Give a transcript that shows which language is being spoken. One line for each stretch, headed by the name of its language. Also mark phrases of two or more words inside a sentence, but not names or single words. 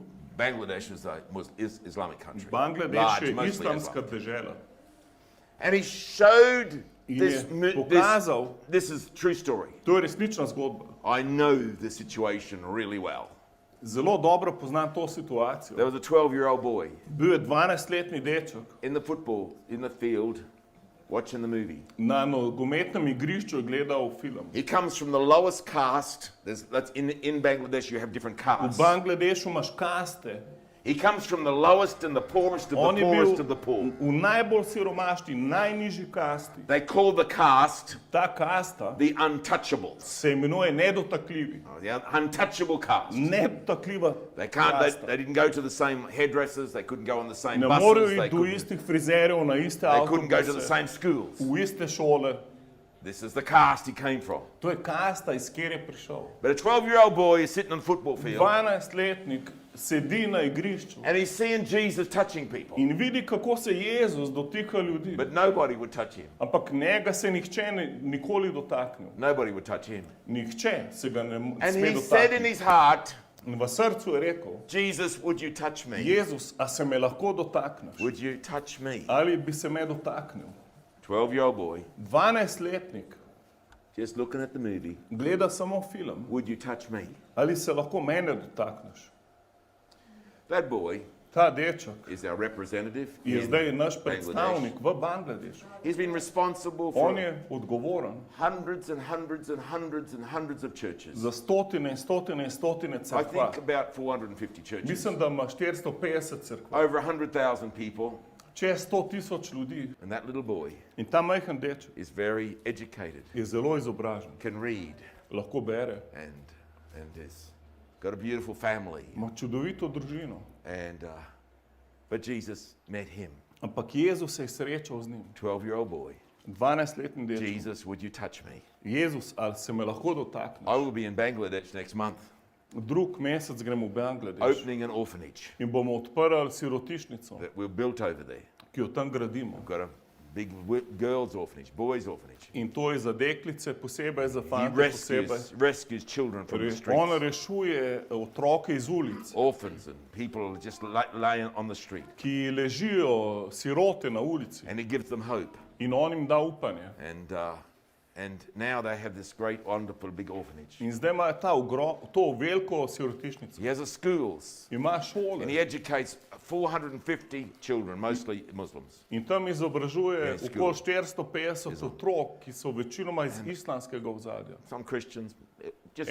English: Bangladesh is Islamic country.
Slovenian: Bangladeš
English: Large,
Slovenian: je
English: mostly
Slovenian: islamska
English: Islam.
Slovenian: dežela.
English: And he showed In this.
Slovenian: je pokazal,
English: This is true story.
Slovenian: to je resnična zgodba.
English: I know the situation really well.
Slovenian: Zelo dobro poznam to situacijo.
English: There was a 12-year-old boy
Slovenian: Bil je 12-letni deček
English: in the field, watching the movie.
Slovenian: na nogometnem igrišču je gledal film.
English: He comes from the lowest caste. That's in Bangladesh. You have different
Slovenian: V
English: castes.
Slovenian: Bangladešu imaš kaste.
English: He comes from the lowest and the poorest of
Slovenian: On
English: the
Slovenian: je bil
English: poorest of the poor.
Slovenian: v najbolj siromašni, najnižji kasti.
English: They call the caste
Slovenian: Ta kasta
English: the untouchables.
Slovenian: se imenuje nedotakljivi.
English: The untouchable caste.
Slovenian: Nedotakljiva
English: They
Slovenian: kasta.
English: didn't go to the same hairdressers. They couldn't go on the same
Slovenian: Ne
English: buses.
Slovenian: morejo
English: They
Slovenian: iti do
English: couldn't,
Slovenian: istih frizerjev, na iste
English: they couldn't go to the
Slovenian: avtobuse,
English: same schools.
Slovenian: v iste šole.
English: This is the caste he came from.
Slovenian: To je kasta, iz kjer je prišel.
English: But a 12-year-old boy is sitting on a football field
Slovenian: 12-letnik sedi na igrišču
English: and he's seeing Jesus touching people,
Slovenian: in vidi, kako se Jezus dotika ljudi.
English: but nobody would touch him.
Slovenian: Ampak njega se nihče nikoli dotaknil.
English: Nobody would touch him.
Slovenian: Nihče se ga ne
English: And
Slovenian: sme
English: he said in
Slovenian: dotakniti.
English: his heart,
Slovenian: In v srcu je rekel,
English: Jesus, would you touch me?
Slovenian: Jezus, a se me lahko dotakneš?
English: Would you touch me?
Slovenian: Ali bi se me dotaknil?
English: 12-year-old boy,
Slovenian: 12-letnik
English: just looking at the movie,
Slovenian: gleda samo film.
English: would you touch me?
Slovenian: Ali se lahko mene dotakneš?
English: That boy
Slovenian: Ta deček
English: is our representative
Slovenian: je
English: in
Slovenian: zdaj naš
English: Bangladesh.
Slovenian: predstavnik v Bangladešu.
English: He's been responsible
Slovenian: On
English: for
Slovenian: je odgovoren
English: hundreds and hundreds and hundreds and hundreds of churches.
Slovenian: za stotine in stotine in stotine
English: I
Slovenian: cerkva.
English: think about 450 churches.
Slovenian: Mislim, da ima 450 cerkva.
English: Over 100,000 people.
Slovenian: Čez 100,000 ljudi.
English: And that little boy
Slovenian: In ta majhen deček
English: is very educated,
Slovenian: je zelo izobražen.
English: can read,
Slovenian: Lahko bere.
English: and has got a beautiful family.
Slovenian: Ima čudovito družino.
English: And but Jesus met him,
Slovenian: Ampak Jezus se je srečal z njim.
English: 12-year-old boy.
Slovenian: 12-letni deček.
English: Jesus, would you touch me?
Slovenian: Jezus, ali se me lahko dotakneš?
English: I will be in Bangladesh next month.
Slovenian: drug mesec gremo v Bangladeš
English: opening an orphanage
Slovenian: in bomo odprli sirotišnico,
English: that we've built over there.
Slovenian: ki jo tam gradimo.
English: We've got a big girls' orphanage, boys' orphanage.
Slovenian: In to je za deklice posebej, za
English: He
Slovenian: fante posebej.
English: rescues children from the
Slovenian: On
English: streets,
Slovenian: rešuje otroke iz ulic,
English: orphans and people just laying on the street.
Slovenian: ki ležijo sirote na ulici,
English: And he gives them hope.
Slovenian: in on jim da upanje.
English: And now they have this great, wonderful, big orphanage.
Slovenian: In zdaj ima to veliko sirotišnico.
English: He has a schools,
Slovenian: Ima šole
English: and he educates 450 children, mostly Muslims.
Slovenian: in tam izobražuje
English: Yes,
Slovenian: okoli 450 otrok, ki so večinoma iz islamskega ozadja.
English: Some Christians, just